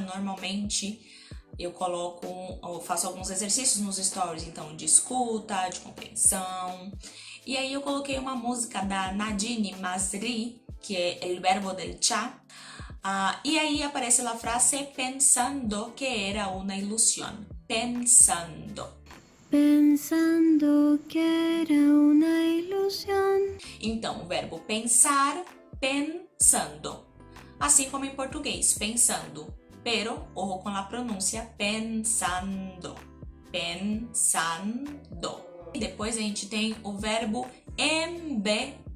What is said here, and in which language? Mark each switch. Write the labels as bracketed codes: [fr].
[pt] Normalmente, eu faço alguns exercícios nos stories, então, de escuta, de compreensão. E aí, eu coloquei uma música da Nadine Masri, que é El Verbo del Cha. E aí, aparece a frase pensando que era uma ilusão. Pensando. [es] Pensando que era una ilusión. [pt] Então, o verbo pensar, pensando. Assim como em português, pensando. [es] Pero, ojo [pt] com a pronúncia, pensando. Pensando. E depois a gente tem o verbo envelhecer.